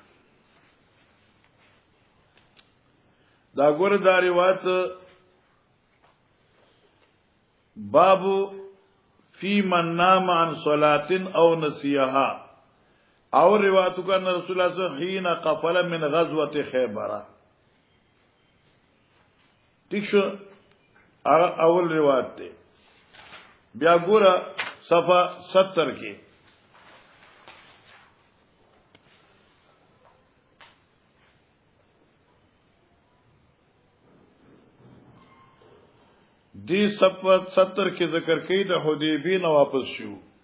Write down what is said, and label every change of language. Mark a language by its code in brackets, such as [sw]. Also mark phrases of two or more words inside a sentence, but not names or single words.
[ps] دا ګور دا روایت [ar] باب فی من نام عن صلاة او نسیها او روایت کا رسول الله صلی الله علیه وسلم حين قفل من غزوه خیبر. [ps] ٹھیک شو اول روایت ته بیا ګور صفحه 70 کې دی صفحه 70 کې ذکر کړي د حدیبی نه واپس شو.